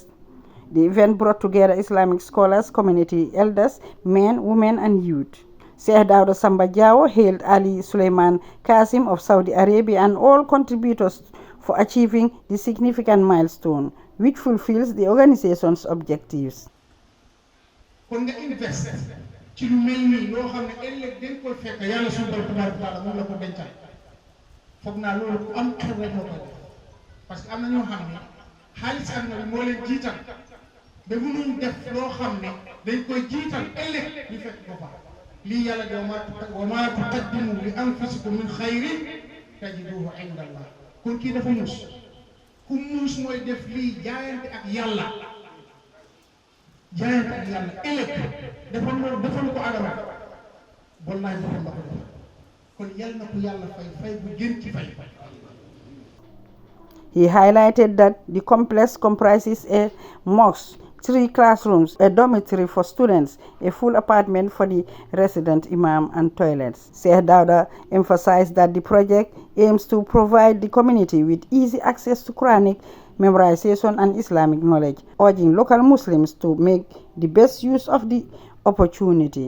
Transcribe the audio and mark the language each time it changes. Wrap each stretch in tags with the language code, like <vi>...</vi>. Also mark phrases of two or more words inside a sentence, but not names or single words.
<en>The event brought together Islamic scholars, community elders, men, women, and youth. Sheikh Dawda Samba Diawo hailed Ali Suleiman Qasim of Saudi Arabia and all contributors for achieving the significant milestone, which fulfills the organization's objectives.</en> <wo>Kon nga invest ci lu mel nii loo xam ne ëllëg dañ koy fekk yàlla suñu borom</wo> <ar>تبارك تعالى</ar> <wo>moom la ko dencal foog naa loolu ku am xel rek moo koy def</wo> <fr>parce que</fr> <wo>am na ñoo xam ne xaalis ak na moo leen jiital ba mënuñ def loo xam ne dañ koy jiital ëllëg ñu fekk ko fa lii yàlla de</wo> <ar>وما تقدموا لأنفسكم من خير تجدوه عند الله</ar> <wo>kon kii dafa muus ku muus mooy def lii jaayante ak yàlla ëllëg defal ko adama wallahi defal la ko def kon yal na ko yàlla fay bu gën ci fay.</wo> <en>He highlighted that the complex comprises a mosque, 3 classrooms, a dormitory for students, a full apartment for the resident imam, and toilets. Sheikh Dawda emphasized that the project aims to provide the community with easy access to Quranic memorization and Islamic knowledge, urging local Muslims to make the best use of the opportunity.</en>